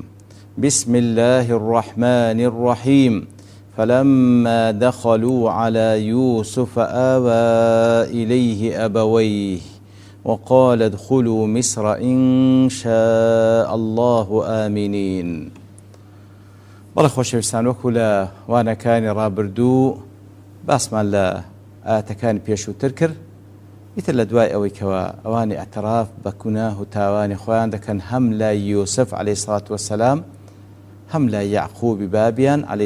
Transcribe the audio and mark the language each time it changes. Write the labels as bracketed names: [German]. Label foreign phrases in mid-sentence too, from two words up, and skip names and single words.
[Arabic] بسم الله الرحمن الرحيم. فلما دخلوا على يوسف آوى إليه أبويه وقال ادخلوا مصر إن شاء الله آمنين. [Central Kurdish] بەڵێ خۆشەویستان وەکو لە وانەکانی ڕابردوو باسمان لە ئاەتەکانی پێشووتر کرد، ئیتر لە دوای ئەوەی کەوە ئەوانی ئەتراف بە گوناه و تاوانی خۆیان دەکەن هەم لای یوسف [Arabic] عەلەیهی سەڵات وەسەلام [Central Kurdish] هەم لای یعقوبی بابیان عەلەیهی